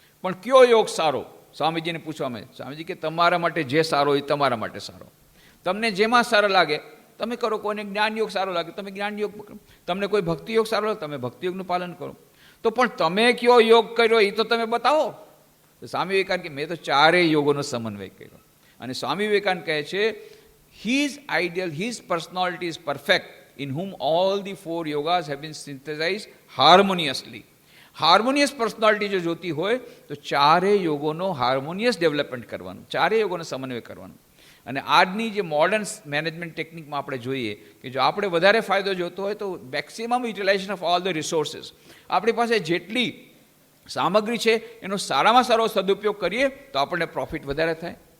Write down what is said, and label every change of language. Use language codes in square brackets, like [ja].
[gu] પણ કયો યોગ સારો? સ્વામીજીને પૂછવામાં, સ્વામીજી કે તમારા માટે જે સારો એ તમારા માટે સારો. તમને જેમાં સારો લાગે તમે કરો. કોઈને જ્ઞાન યોગ સારો લાગે તમે જ્ઞાન યોગ પકડો, તમને કોઈ ભક્તિ યોગ સારો લાગે તમે ભક્તિ યોગનું પાલન કરો. તો પણ તમે કયો યોગ કર્યો એ તો તમે બતાવો. તો સ્વામી વિવેકાનંદ કે મેં તો 4 યોગોનો સમન્વય કર્યો. અને સ્વામી વિવેકાનંદ કહે છે, [en] his ideal, his personality is perfect, in whom all the 4 yogas have been synthesized harmoniously. [gu] Harmonious personality જો જોતી હોય તો 4 યોગોનો હાર્મોનિયસ ડેવલપમેન્ટ કરવાનું, 4 યોગોનો સમન્વય કરવાનું. અને આજની જે મોડર્ન મેનેજમેન્ટ ટેકનિકમાં આપણે જોઈએ કે જો આપણે વધારે ફાયદો જોતો હોય તો [en] maximum utilization of all the resources, [gu] આપણી પાસે જેટલી સામગ્રી છે એનો સારામાં સારો સદુપયોગ કરીએ તો આપણને પ્રોફિટ વધારે થાય.